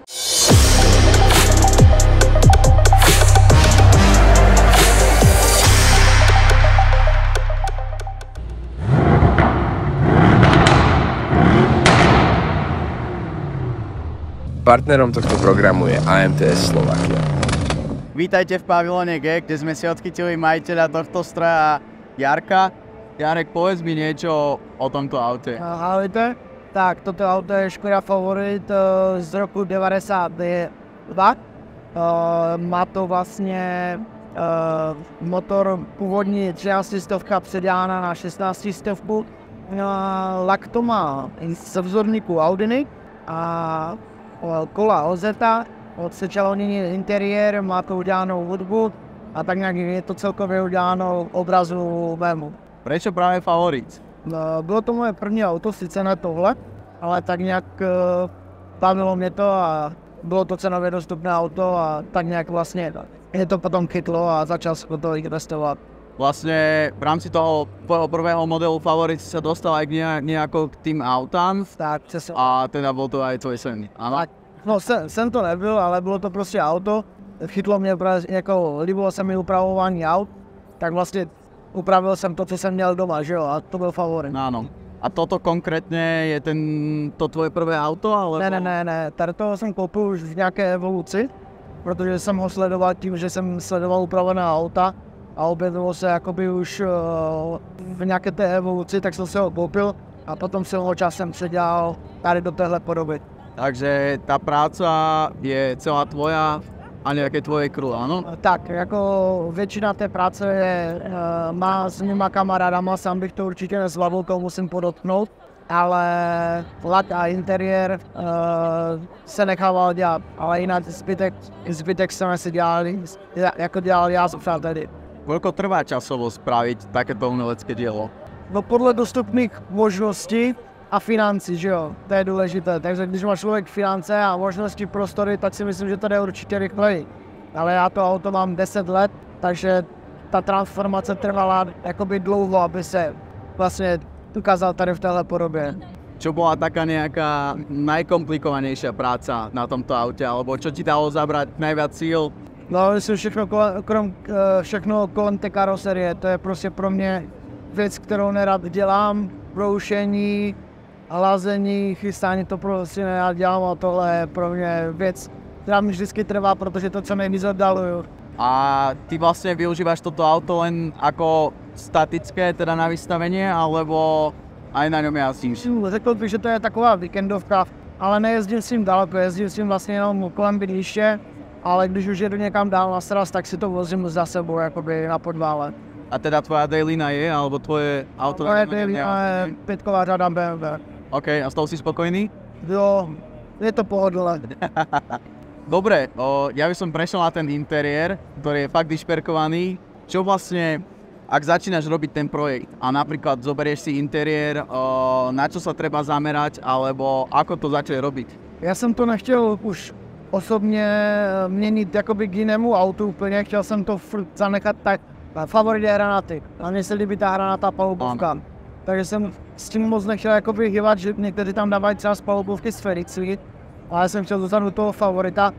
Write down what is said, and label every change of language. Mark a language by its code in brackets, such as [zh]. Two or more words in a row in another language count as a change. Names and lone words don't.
[sk] Partnerom tohto programu je AMTS Slovakia. Vítajte v pavilóne G, kde sme si odchytili majiteľa tohto stroja Jarka. Jarek, povedz mi niečo o tomto aute. Ahojte, tak toto auto je Škoda Favorit z roku 92. [cs] Má to vlastně motor původní 13 stovka předána na 16 stovku. Lak to má ze vzorníku Audiny a kola Ozeta, odsečaloněný interiér, má to udělanou hudbu a tak nějak je to celkově uděláno obrazu mému. [sk] Prečo právě Favorit? [cs] Bylo to moje první auto, sice ne tohle, ale tak nějak bavilo mě to a bylo to cenově dostupné auto a tak nějak vlastně je to potom chytlo a začal se to investovat. [sk] Vlastne v rámci toho prvého modelu Favorit si sa dostal aj nejako k tým autám. [cs] Tak, přesně. [sk] A teda bol to aj tvoj sen, áno? [cs] No jsem to nebyl, ale bylo to prostě auto. Chytlo mě, jako líbilo se mi upravování aut, tak vlastně upravil jsem to, co jsem měl doma, že jo, a to byl Favorit. [sk] Áno. A toto konkrétně je to tvoje prvé auto, alebo? [cs] Ne, tady toho jsem koupil už v nějaké evoluci, protože jsem ho sledoval tím, že jsem sledoval upravená auta a objevilo se jakoby už v nějaké té evoluci, tak jsem se ho koupil a potom jsem ho časem předělal tady do téhle podoby. [sk] Takže tá práca je celá tvoja a nejaké tvoje crew, áno? [cs] Tak, jako většina té práce je má s mýma kamarádama, sám bych to určitě nezvládl, to musím podotknout, ale lak a interiér se nechával dělat, ale jinak zbytek jsem si dělal, jako dělal já s přáteli. [sk] Koľko trvá časovo spraviť takéto umelecké dielo? [cs] No podle dostupných možností a financí, že jo, to je důležité. Takže když má člověk finance a možnosti prostory, tak si myslím, že to jde určitě rychleji. Ale já to auto mám 10 let, takže ta transformace trvala jakoby dlouho, aby se vlastně ukázal tady v téhle podobě. [sk] Čo bola taká nejaká najkomplikovanejšia práca na tomto aute, alebo čo ti dalo zabrať najviac síl? [cs] No, myslím všechno kolem té karoserie, to je prostě pro mě věc, kterou nerad dělám, broušení, hlazení, chystání, to prostě nerad dělám a tohle je pro mě věc, která mi vždycky trvá, protože to co nejvíc oddaluju. [sk] A ty vlastne využívaš toto auto len ako statické, teda na vystavenie, alebo aj na ňom jazdíš? [cs] Řekl bych, že to je taková víkendovka, ale nejezdím s tím daleko, jezdím s tím vlastně jenom kolem bydliště, ale když už jedu někam dál na sraz, tak si to vozím za sebou jakoby na podvále. [sk] A teda tvoja dailina je, alebo tvoje auto? [cs] Moje dailina je 5-ková řada BMW. [sk] OK, a s tou si spokojný? [cs] Jo, je to pohodlné. [sk] Dobre, ja by som prešiel na ten interiér, ktorý je fakt vyšperkovaný. Čo vlastne, ak začínaš robiť ten projekt a napríklad zoberieš si interiér, na čo sa treba zamerať, alebo ako to začať robiť? [cs] Já jsem to nechtěl už osobně měnit jakoby k jinému autu úplně, chtěl jsem to zanechat tak. Favorit je hranaty, a mně se líbí ta hranatá palubovka. Takže jsem s tím moc nechtěl jakoby hýbat, že někteří tam dávají třeba z palubovky sfericky, ale jsem chtěl zůstat u toho Favorita.